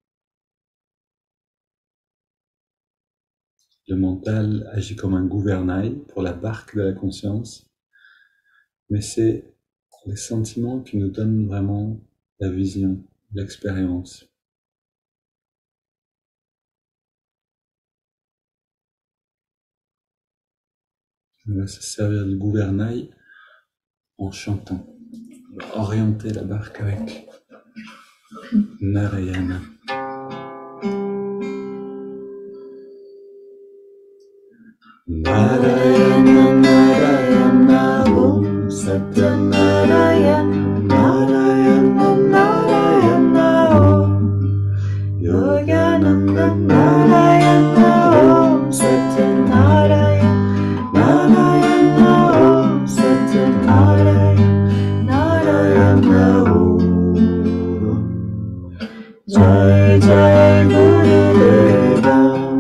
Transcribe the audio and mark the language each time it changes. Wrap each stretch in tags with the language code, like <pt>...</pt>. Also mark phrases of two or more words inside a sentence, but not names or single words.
<fr>Le mental agit comme un gouvernail pour la barque de la conscience, mais c'est les sentiments qui nous donnent vraiment la vision, l'expérience. On va se servir du gouvernail en chantant. On va orienter la barque avec Narayana. Narayana, Narayana, Om Satya Narayana, Narayana, Narayana, Om Yogananda Narayana, Om Satya Narayana, Narayana, Om Satya Narayana, Narayana,</fr> <sa>ॐ जय जय गुरुदेव.</sa>